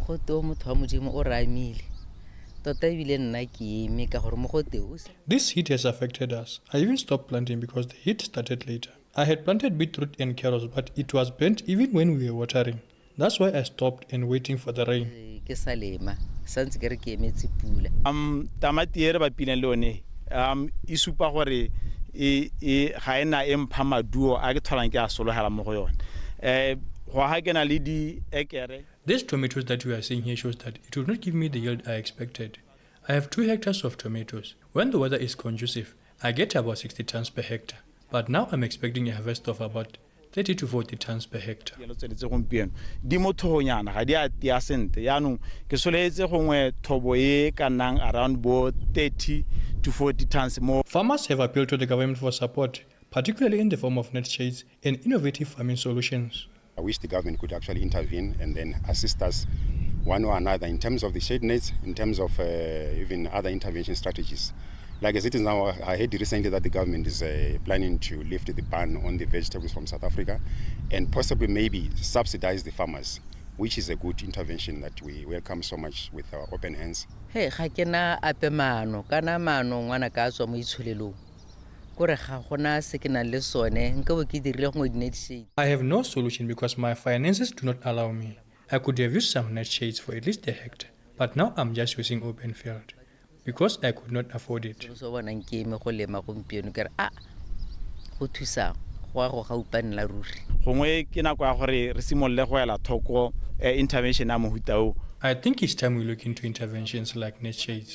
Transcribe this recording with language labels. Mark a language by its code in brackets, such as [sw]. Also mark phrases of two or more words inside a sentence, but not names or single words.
[en] this heat has affected us. I even stopped planting because the heat started later. I had planted beetroot and carrots, but it was burnt even when we were watering. That's why I stopped and waiting for the rain. [tn] Tamati e re bapileng le one e supa gore ga ena empha maduo a ke tholang ke a sologela mo go yone. Go ha ke na le di ekere. [en] These tomatoes that we are seeing here shows that it will not give me the yield I expected. I have 2 hectares of tomatoes. When the weather is conducive, I get about 60 tons per hectare. But now I'm expecting a harvest of about 30 to 40 tons per hectare. [tn] Di mo thonyana ga di a tia sente yaanong ke soletse gongwe thobo e ka nang around bo [en] 30 to 40 tons more. Farmers have appealed to the government for support, particularly in the form of net shades and innovative farming solutions. I wish the government could actually intervene and then assist us one or another in terms of the shade nets, in terms of even other intervention strategies. Like as it is now, I heard recently that the government is planning to lift the ban on the vegetables from South Africa and possibly maybe subsidize the farmers, which is a good intervention that we welcome so much with our open hands. [tn] Hey, ga ke na ape mano kana mano ngwana ka tswa mo itsholelong [en] I have no solution because my finances do not allow me. I could have used some net shades for at least a hectare, but now I'm just using open field because I could not afford it. I think it's time we look into interventions like net shades.